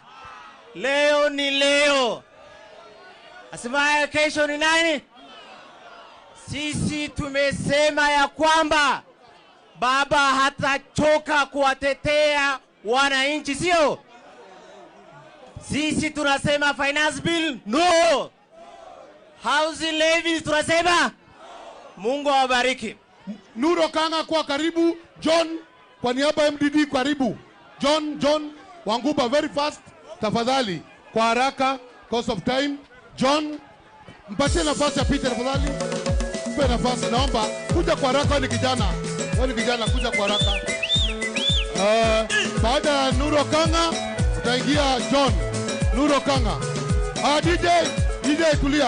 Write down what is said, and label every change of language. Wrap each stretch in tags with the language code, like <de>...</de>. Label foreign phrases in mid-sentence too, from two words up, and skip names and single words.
<sw>Leo ni leo. Asimaye kesho ni nani? Sisi tumesema ya kwamba baba hatachoka kuwatetea wananchi, sio? Sisi tunasema</sw> <en>finance bill no. Housing levies</en> <sw>tunasema. Mungu awabariki. Nuro Kanga kwa karibu. John kwa niaba ya MDD karibu. John Wanguba,</sw> <en>very fast</en> <sw>tafadhali, kwa haraka,</sw> <en>cause of time.</en> <sw>John, mpatie nafasi apite tafadhali. Mpe nafasi, naomba kuja kwa haraka. Wewe ni kijana, kuja kwa haraka. Baada ya Nuro Kanga utaingia John. Nuro Kanga. DJ tulia.</sw>